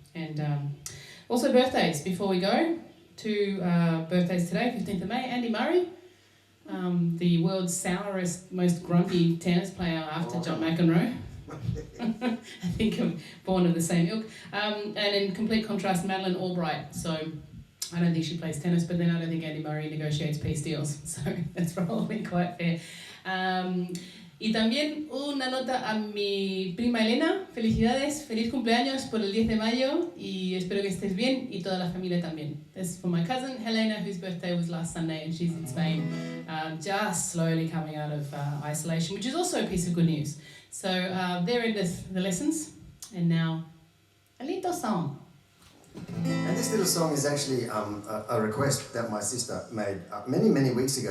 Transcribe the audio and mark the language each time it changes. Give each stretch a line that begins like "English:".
English: And also birthdays before we go to birthdays today, 15th of May, Andy Murray, the world's sourest, most grumpy tennis player after John McEnroe. I think I'm born of the same ilk. And in complete contrast, Madeleine Albright. So I don't think she plays tennis, but then I don't think Andy Murray negotiates peace deals. So that's probably quite fair.
Spanish: Y también una nota a mi prima Elena. Felicidades, feliz cumpleaños por el 10 de mayo y espero que estés bien y toda la familia también.
English: This is for my cousin Helena, whose birthday was last Sunday and she's in Spain, just slowly coming out of isolation, which is also a piece of good news. So there it is, the lessons, and now a little song. And this little song is actually a request that my sister made many weeks ago.